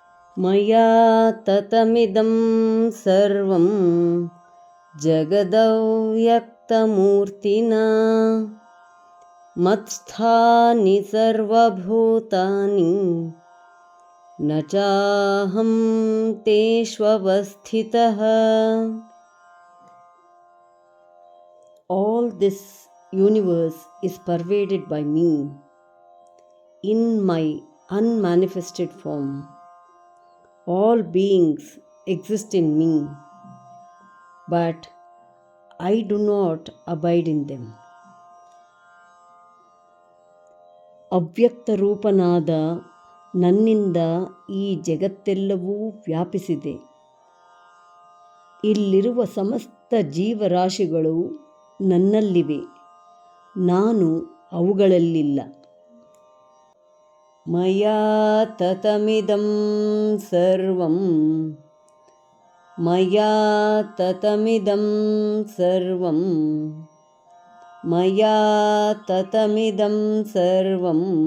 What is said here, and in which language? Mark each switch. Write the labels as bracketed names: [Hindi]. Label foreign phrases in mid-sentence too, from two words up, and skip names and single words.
[Sanskrit] मया ततमिदं सर्वं जगदव्यक्तमूर्तिना मत्स्थानि सर्वभूतानि न चाहं तेष्वस्थितः. [English] All this universe is pervaded by me in my unmanifested form. All beings exist in me, but I do not abide in them. [Kannada] ಅವ್ಯಕ್ತ ರೂಪನಾದ ನನ್ನಿಂದ ಈ ಜಗತ್ತೆಲ್ಲವೂ ವ್ಯಾಪಿಸಿದೆ. ಇಲ್ಲಿರುವ ಸಮಸ್ತ ಜೀವರಾಶಿಗಳು ನನ್ನಲ್ಲಿವೆ, ನಾನು ಅವುಗಳಲ್ಲಿಲ್ಲ. [Sanskrit] ಮಯಾ ತತಮಿದಂ ಸರ್ವಂ ಮಯಾ ತತಮಿದಂ ಸರ್ವಂ ಮಯಾ ತತಮಿದಂ ಸರ್ವಂ